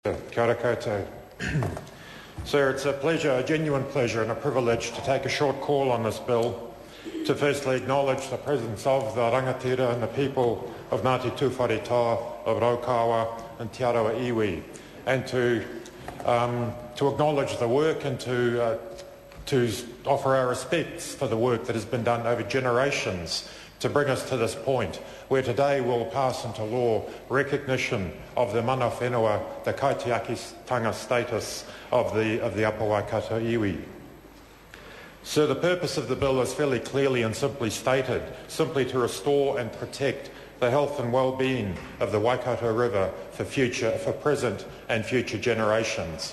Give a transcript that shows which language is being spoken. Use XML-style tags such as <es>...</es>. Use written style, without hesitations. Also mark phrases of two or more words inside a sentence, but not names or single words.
<mi>Kia ora koutou.</mi> <en>Sir, it's a pleasure, a genuine pleasure and a privilege to take a short call on this bill to firstly acknowledge the presence of the rangatira and the people of Ngati Tuwharetoa, of Raukawa and Arawa iwi, and to acknowledge the work and to offer our respects for the work that has been done over generations to bring us to this point, where today we'll pass into law recognition of the</en> <mi>mana whenua,</mi> <en>the kaitiakitanga status of the Upper Waikato iwi. So the purpose of the bill is fairly clearly and simply stated, simply to restore and protect the health and well-being of the Waikato River for present and future generations.</en>